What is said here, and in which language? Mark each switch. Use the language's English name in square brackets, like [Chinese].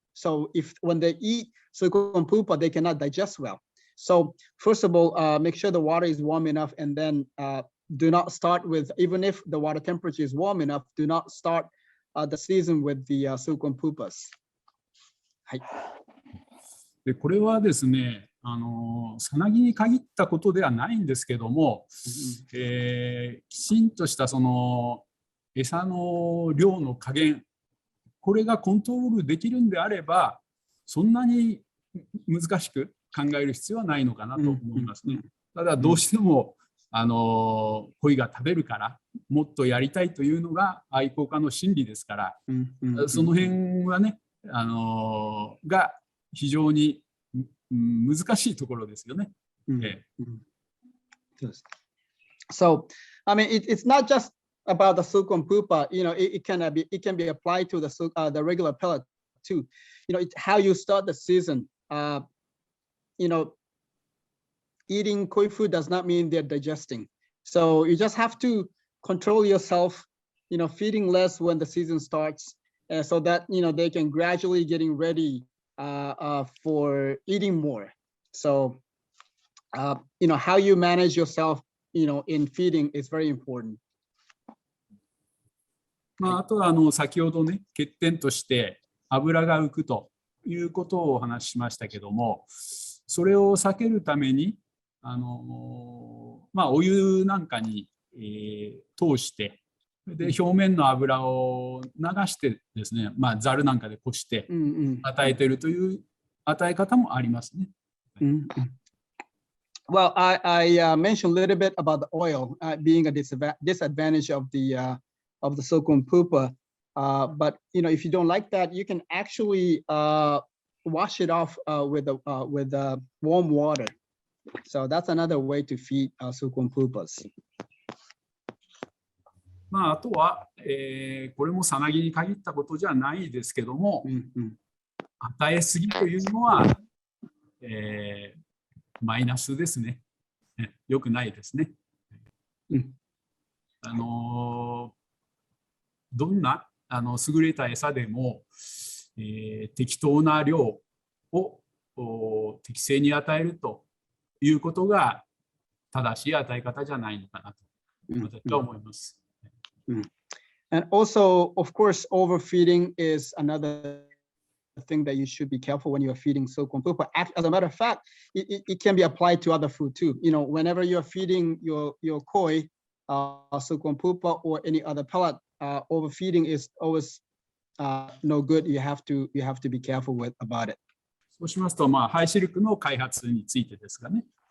[English] So when they eat silkworm pupa, they cannot digest well. So first of all, make sure the water is warm enough, and then do not start with, even if the water temperature is warm enough, do not start the season with the silkworm pupas. [Japanese] はい。でこれはですね、さなぎに限ったことではないんですけども、きちんとしたその餌の量の加減、これがコントロールできるんであれば、そんなに難しく考える必要はないのかなと思いますね。ただどうしても鯉が食べるからもっとやりたいというのが愛好家の心理ですから、その辺はね、が非常に難しいところですよね。 [English] So, I mean, it's not just about the silkworm pupa. It can be applied to the regular pellet too. It's how you start the season. Eating koi food does not mean they're digesting. So you just have to control yourself. Feeding less when the season starts, so that they can gradually getting ready for eating more. So how you manage yourself in feeding is very important. [Japanese] あとは先ほどね、欠点として油が浮くということをお話ししましたけども、それを避けるためにお湯なんかに、通してで表面の油を流してですね、ざるなんかでこして与えているという与え方もありますね。 [English] Well, I mentioned a little bit about the oil being a disadvantage of the silkworm pupa, but if you don't like that, you can actually wash it off with warm water. So that's another way to feed silkworm pupas. [Japanese] まあ、あとは、これもさなぎに限ったことじゃないですけども、与えすぎというのは、マイナスですね。よくないですね。どんな優れた餌でも、適当な量を適正に与えるということが正しい与え方じゃないのかなと私は思います。 [English] And also, of course, overfeeding is another thing that you should be careful when you are feeding silkworm pupa. As a matter of fact, it can be applied to other food too. You know, whenever you're feeding your koi, silkworm pupa or any other pellet, overfeeding is always no good. You have to be careful about it. [Japanese] そうしますと、まあ、ハイシルクの開発についてですがね。